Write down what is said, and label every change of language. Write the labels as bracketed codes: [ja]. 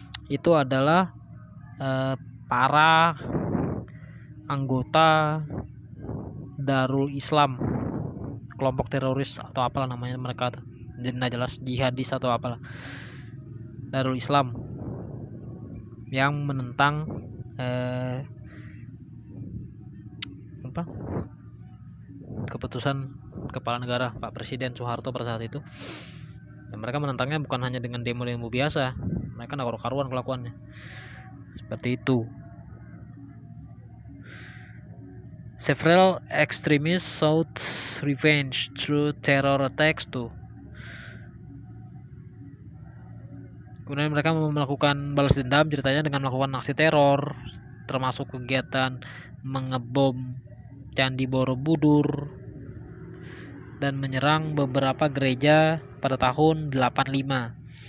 [id] Itu adalah para anggota Darul Islam, kelompok teroris atau apalah namanya mereka tuh, tidak jelas, jihadis atau apalah, Darul Islam yang menentang keputusan kepala negara Pak Presiden Soeharto pada saat itu. Dan mereka menentangnya bukan hanya dengan demo-demo biasa, mereka nggak karuan kelakuannya seperti itu. [en] Several extremists sought revenge through terror attacks too. [id] Kemudian mereka melakukan balas dendam ceritanya dengan melakukan aksi teror, termasuk kegiatan mengebom Candi Borobudur dan menyerang beberapa gereja pada tahun 85.